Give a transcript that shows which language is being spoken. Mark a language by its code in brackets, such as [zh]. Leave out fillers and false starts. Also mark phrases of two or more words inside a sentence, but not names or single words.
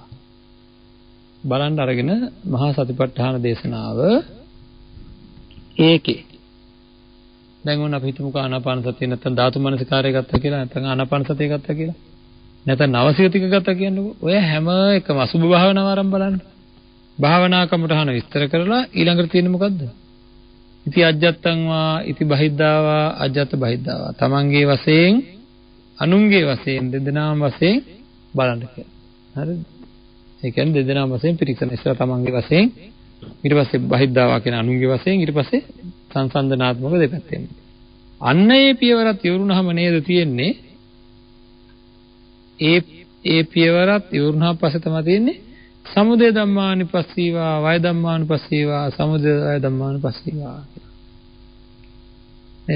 [si] බලන්න අරගෙන මහා සතිපට්ඨාන දේශනාව ඒකේ දැන් ඕන අපි හිතමුකෝ ආනාපාන සතිය නැත්නම් ධාතු මනසිකාරය ගත්තා කියලා නැත්නම් ආනාපාන සතිය ගත්තා කියලා නැත්නම් නවසියතික ගත්තා කියන්නකෝ. ඔය හැම එකම අසුභ භාවනාව ආරම්භ බලන්න. භාවනා කමඨහන විස්තර කරලා ඊළඟට තියෙන්නේ මොකද්ද? [pi] ඉති අජ්ජත්තං වා ඉති බහිද්ධාවා අජ්ජත් බහිද්ධාවා [si] තමන්ගේ වශයෙන් අනුන්ගේ වශයෙන් දෙදෙනාම වශයෙන් බලන්න කියලා. හරිද? ඒ කියන්නේ දෙදෙනාම වශයෙන් පිරික්සන. ඉස්සර තමන්ගේ වශයෙන්, ඊට පස්සේ බහිද්දාවා කියන අනුන්ගේ වශයෙන්, ඊට පස්සේ සංසන්දනාත්මක දෙපැත්තෙන්. අන්න ඒ පියවරත් ඉවරුනහම නේද තියෙන්නේ ඒ පියවරත් ඉවරුනහම පස්සේ තමයි තියෙන්නේ [pi] සමුදය ධම්මානුපස්සීවා වය ධම්මානුපස්සීවා සමුදය වය ධම්මානුපස්සීවා [si] නේද?